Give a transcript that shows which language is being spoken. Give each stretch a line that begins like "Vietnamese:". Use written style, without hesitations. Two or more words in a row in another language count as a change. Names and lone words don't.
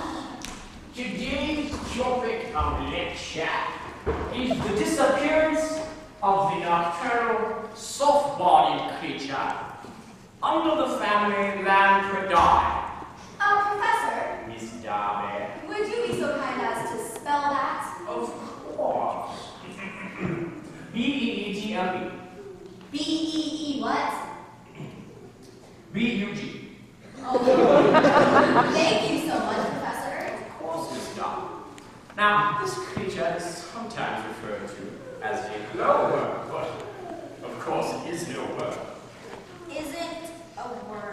English: Today's topic of lecture is the disappearance of the nocturnal, soft-bodied creature under the family Lampridae. Professor, Miss Darby. would you be so kind as to spell that? Of course. B-E-E-G-L-E. B-E-E what? B-U-G. Oh, thank you so much, Professor. Of course, Miss Darby. Now, this creature is sometimes referred to as a glowworm, but of course it is no worm. Isn't a worm.